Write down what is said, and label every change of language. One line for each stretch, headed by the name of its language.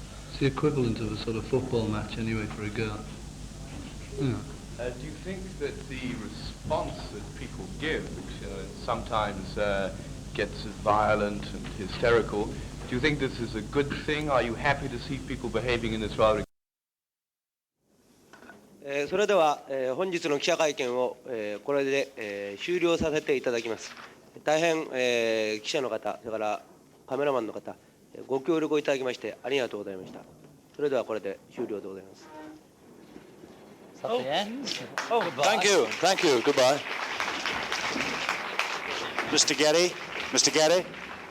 English: It's the equivalent of a sort of football match anyway for a girl. Yeah. Do you think that the response that people give, which sometimes gets violent and hysterical, do you think this is a good thing? Are you happy to see people behaving in this rather...
Japanese: それでは、本日の記者会見を、これで、終了させていただきます。大変、記者の方、それからカメラマンの方、ご協力をいただきましてありがとうございました。それではこれで終了でございます。
English: At the end? Oh, thank you. Thank you. Goodbye. Mr. Getty. Mr. Getty.